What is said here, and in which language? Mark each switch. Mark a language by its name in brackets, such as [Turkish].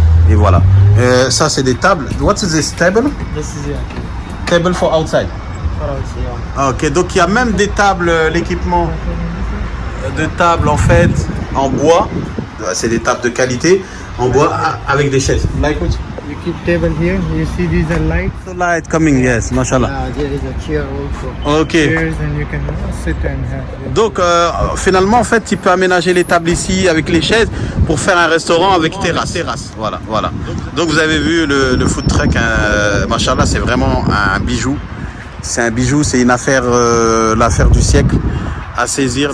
[French] Et voilà. Ça, c'est des tables. [English] What is this table? This is a Table for outside. for outside. [French] Ah, ok, donc il y a même des tables, l'équipement de table en fait en bois. C'est des tables de qualité en bois avec des chaises. [English] Like what? You keep table here. You see these are lights. The light coming, yes, mashallah. There is a chair also. Ok. Chairs and you can sit and have. [French] Donc finalement en fait tu peux aménager les tables ici avec les chaises pour faire un restaurant avec terrasse. Voilà. Donc vous avez vu le food truck, machallah, c'est vraiment un bijou. C'est un bijou, c'est une affaire, l'affaire du siècle à saisir.